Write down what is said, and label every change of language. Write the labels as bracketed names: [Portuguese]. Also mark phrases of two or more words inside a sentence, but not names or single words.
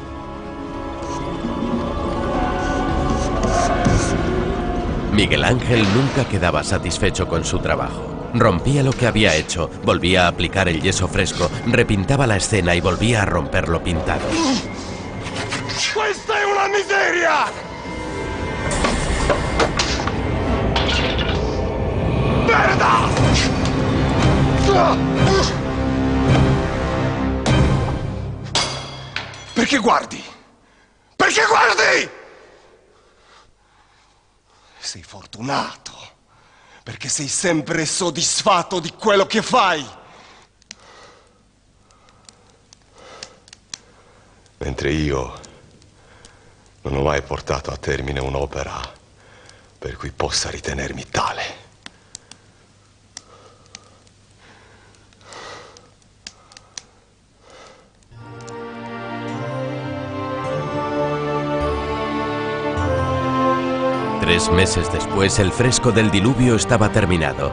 [Spanish] Miguel Ángel nunca quedaba satisfecho con su trabajo. Rompía lo que había hecho, volvía a aplicar el yeso fresco, repintaba la escena y volvía a romper lo pintado. ¡Esta es una miseria! [Italian] ¡Merda! Perché guardi? Perché guardi? Sei fortunato, perché sei sempre soddisfatto di quello che fai. Mentre io non ho mai portato a termine un'opera per cui possa ritenermi tale. [Spanish] Tres meses después, el fresco del diluvio estaba terminado.